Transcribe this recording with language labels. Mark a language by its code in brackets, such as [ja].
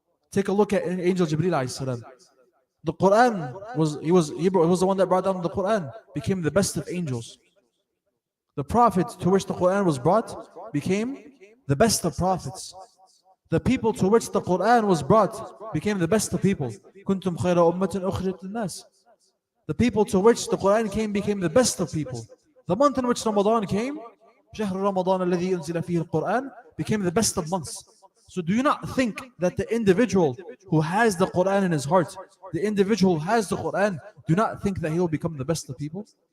[en] Take a look at Angel Jibreel alayhi salam. The Quran was the one that brought down the Quran, became the best of angels. The Prophet to which the Quran was brought became the best of prophets. The people to which the Quran was brought became the best of people. [ar] كنتم خير أمة أخرجت للناس. [en] The people to which the Quran came became the best of people. The month in which Ramadan came, [ar] شهر رمضان الذي أنزل فيه القرآن, [en] became the best of months. So do you not think that the individual who has the Quran in his heart, the individual who has the Quran, do not think that he will become the best of people?